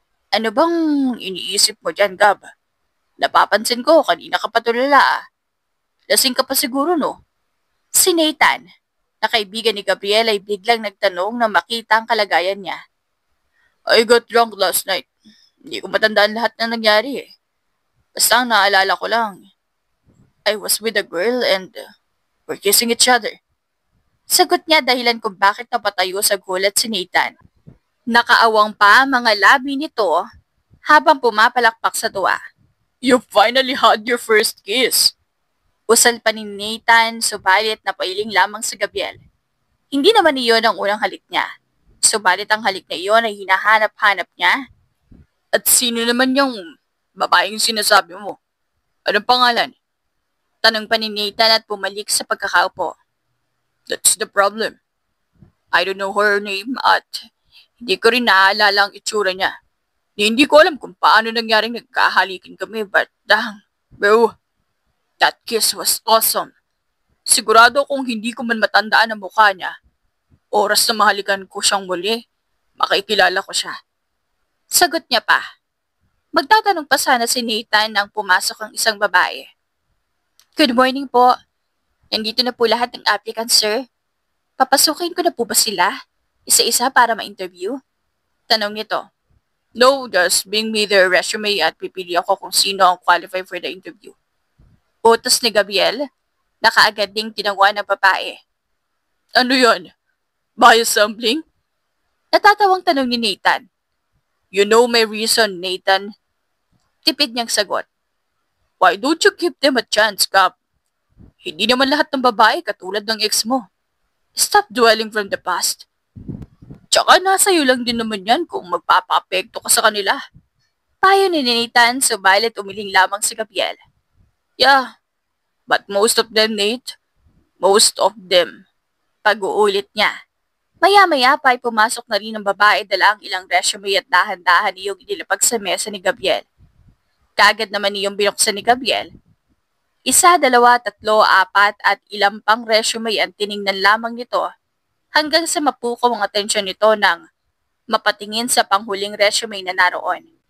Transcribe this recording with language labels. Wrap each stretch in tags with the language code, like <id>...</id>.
<tl>Ano bang iniisip mo dyan, Gab? Napapansin ko, kanina ka pa tulala ah. Lasing ka pa siguro, no? Si Nathan, na kaibigan ni Gabriel ay biglang nagtanong na makita ang kalagayan niya.</tl> <en>I got drunk last night.</en> <tl>Hindi ko matandaan lahat na nangyari eh. Basta ang naalala ko lang,</tl> <en>I was with a girl and we're kissing each other.</en> <tl>Sagot niya dahilan kung bakit napatayo sa gulat si Nathan. Nakaawang pa ang mga labi nito habang pumapalakpak sa tuwa.</tl> <en>You finally had your first kiss.</en> <tl>Usal pa ni Nathan subalit napailing lamang sa Gabriel. Hindi naman iyon ang unang halik niya. Subalit ang halik na iyon ay hinahanap-hanap niya. At sino naman yung babaeng sinasabi mo? Anong pangalan? Tanong pa ni Nathan at pumalik sa pagkakaupo.</tl> <en>That's the problem. I don't know her name</en> <tl>at hindi ko rin naaalala ang itsura niya. Hindi ko alam kung paano nangyaring nagkahalikin kami</tl> <en>but bro, that kiss was awesome.</en> <tl>Sigurado kung hindi ko man matandaan ang mukha niya, oras na mahalikan ko siyang muli, makikilala ko siya. Sagot niya pa. Magtatanong pa sana si Nathan nang pumasok ang isang babae.</tl> <en>Good morning</en> <tl>po. Nandito na po lahat ng applicants, sir. Papasukin ko na po ba sila? Isa-isa para ma-interview? Tanong nito.</tl> <en>No, just bring me their resume</en> <tl>at pipili ako kung sino ang</tl> <en>qualified for the interview.</en> <tl>Utos ni Gabriel, na kaagad ding tinangwa ng babae. Ano yon? Bias sampling? Natatawang tanong ni Nathan.</tl> <en>You know my reason, Nathan.</en> <tl>Tipid niyang sagot.</tl> <en>Why don't you give them a chance, Cap?</en> <tl>Hindi naman lahat ng babae katulad ng ex mo.</tl> <en>Stop dwelling from the past.</en> <tl>Tsaka nasa iyo lang din naman yan kung magpapa-apekto ka sa kanila. Payo ni Nathan, subalit umiling lamang si Gabriel.</tl> <en>Yeah, but most of them, Nate. Most of them.</en> <tl>Pag-uulit niya. Maya-maya pa ay pumasok na rin ang babae dala ang ilang resume at dahan-dahan iyong inilapag sa mesa ni Gabriel. Kaagad naman iyong binuksan ni Gabriel. 1, 2, 3, 4 at ilang pang resume ang tiningnan lamang nito hanggang sa mapukaw ang atensyon nito nang mapatingin sa panghuling resume na naroon.</tl>